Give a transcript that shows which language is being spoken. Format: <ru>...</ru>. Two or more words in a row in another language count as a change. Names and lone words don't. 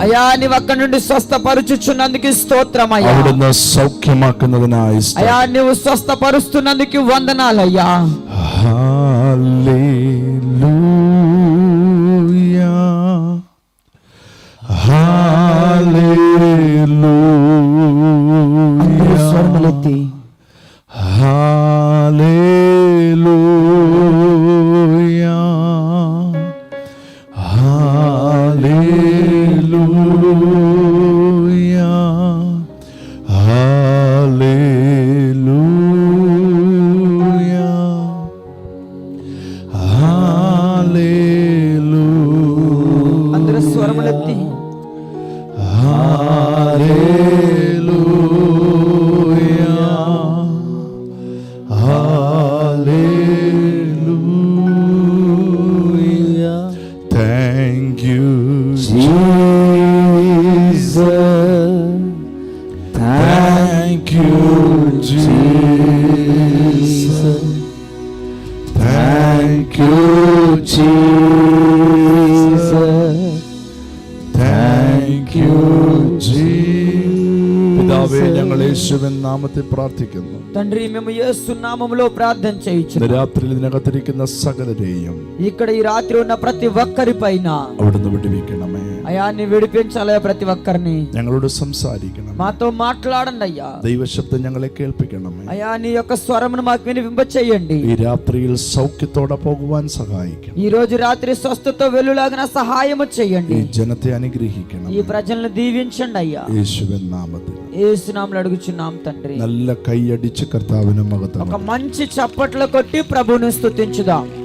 <te>అయ్యా, నీవు అక్కడి నుండి స్వస్థపరుచుచున్నందుకు స్తోత్రం అయ్యా.</te> <ml>അവിടുന്ന് സൗഖ്യമാക്കുന്നതിനായി സ്തോത്രം.</ml> <te>అయ్యా, నీవు స్వస్థపరుస్తున్నందుకు వందనాలయ్యా. హల్లెలూయా, హల్లెలూయా, స్వరములెత్తి హల్లెలూయా, హల్లెలూయా, హల్లెలూయా, హల్లెలూయా. అందరూ స్వరములెత్తి</te> <en>Hallelujah. Hallelujah. Thank you, Jesus. Thank you, Jesus. Thank you, Jesus. Thank you, Jesus.</en> <ml>പിതാവേ, ഞങ്ങൾ യേശുവിൻ നാമത്തിൽ പ്രാർത്ഥിക്കുന്നു.</ml> <te>తండ్రి, మేము యేసు నామములో ప్రార్థన చేయుచున్నాము.</te> <ml>രാത്രിയിൽ ഇതിനകത്തിരിക്കുന്ന സകലരെയും</ml> <te>ఇక్కడ ఈ రాత్రి ఉన్న ప్రతి ఒక్కరి పైన</te> <ml>അവിടുന്ന് വിടുവിക്കണമേ.</ml> <te>అయ్యా, నీ విడిపించాలయ్యా ప్రతి ఒక్కరిని.</te> <ml>ഞങ്ങളോട് സംസാരിക്കണം.</ml> <te>మాతో మాట్లాడండి అయ్యా.</te> <ml>ദൈവശബ്ദം ഞങ്ങളെ കേൾപ്പിക്കണമേ.</ml> <te>అయ్యా, నీ యొక్క స్వరమును మాకు వినిపింప చేయండి.</te> <ml>ഈ രാത്രിയിൽ സൗഖ്യത്തോടെ പോകുവാൻ സഹായിക്കണം.</ml> <te>ఈ రోజు రాత్రి స్వస్థతో వెలులాగిన సహాయము చేయండి.</te> <ml>ഈ ജനത്തെ അനുഗ്രഹിക്കണം.</ml> <te>ఈ ప్రజలను దీవించండి అయ్యా.</te> <ml>യേശുവിൻ നാമത്തിൽ</ml> <te>యేసు నామములో అడుగుచున్నాం తండ్రి.</te> <ml>നല്ല കൈയടിച്ച് കർത്താവിനെ മഹത്വം.</ml> <te>ఒక మంచి చప్పట్లు కొట్టి ప్రభువుని స్తుతించుదాం.</te>